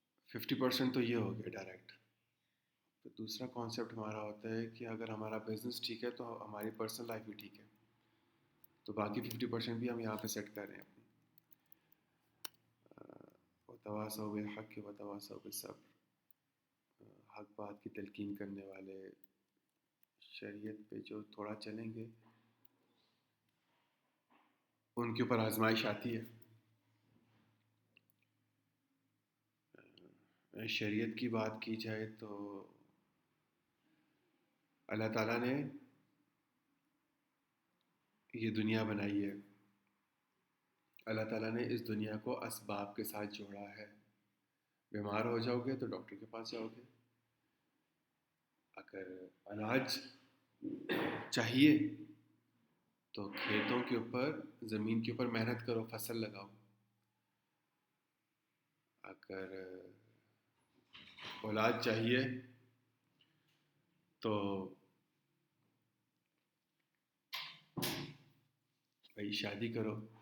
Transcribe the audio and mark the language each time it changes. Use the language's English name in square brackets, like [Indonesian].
[Urdu] 50% تو یہ ہو گیا ڈائریکٹ. تو دوسرا کانسیپٹ ہمارا ہوتا ہے کہ اگر ہمارا بزنس ٹھیک ہے تو ہماری پرسنل لائف بھی ٹھیک ہے. تو باقی 50% بھی ہم یہاں پہ سیٹ کر رہے ہیں اپنی. [Arabic] وتواصوا بالحق وتواصوا بالصبر. [Urdu] حق بات کی تلقین کرنے والے، شریعت پہ جو تھوڑا چلیں گے ان کے اوپر آزمائش آتی ہے. شریعت کی بات کی جائے تو اللہ تعالیٰ نے یہ دنیا بنائی ہے. اللہ تعالیٰ نے اس دنیا کو اسباب کے ساتھ جوڑا ہے. بیمار ہو جاؤ گے تو ڈاکٹر کے پاس جاؤ گے. اگر اناج چاہیے تو کھیتوں کے اوپر، زمین کے اوپر محنت کرو، فصل لگاؤ. اگر اولاد چاہیے تو بھائی شادی کرو.